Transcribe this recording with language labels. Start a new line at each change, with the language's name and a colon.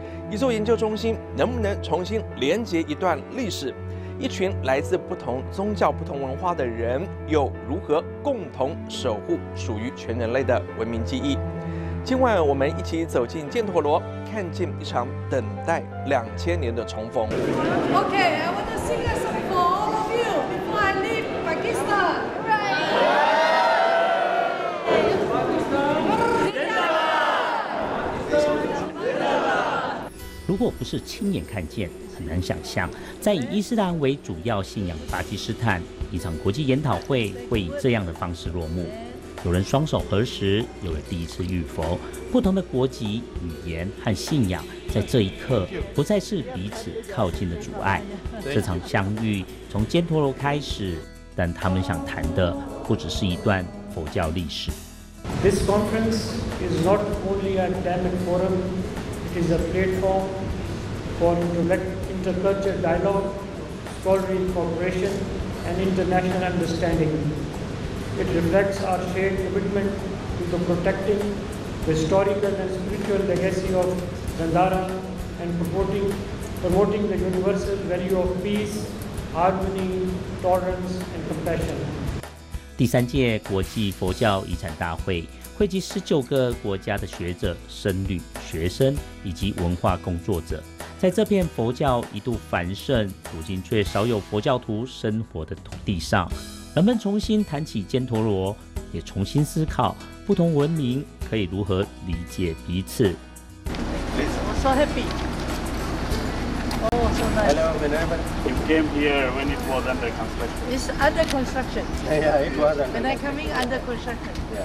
Chinese: 一座研究中心能不能重新连接一段历史？一群来自不同宗教、不同文化的人又如何共同守护属于全人类的文明记忆？今晚我们一起走进犍陀罗，看见一场等待2000年的重逢。
English: Okay, I want to sing a song for all of you before I leave Pakistan. Right.
Chinese: 如果不是亲眼看见，很难想象，在以伊斯兰为主要信仰的巴基斯坦，一场国际研讨会会以这样的方式落幕。有人双手合十，有人第一次遇佛，不同的国籍、语言和信仰在这一刻不再是彼此靠近的阻碍。这场相遇从犍陀罗开始，但他们想谈的不只是一段佛教历史。
English: This conference is not only a dynamic forum, it is a platform for intercultural dialogue, scholarly cooperation, and international understanding. It reflects our shared commitment to the protecting the historical and spiritual legacy of Gandhara and promoting the universal value of peace, harmony, tolerance, and compassion.
Chinese: 第三届国际佛教遗产大会汇集19个国家的学者、僧侣、学生以及文化工作者。在这片佛教一度繁盛，如今却少有佛教徒生活的土地上。人们重新谈起犍陀罗，也重新思考不同文明可以如何理解彼此。
English: I'm so happy. Oh, so nice. Hello, Vinay. You came here when it was under construction. It's under construction. Yeah, it was under. When I coming under construction.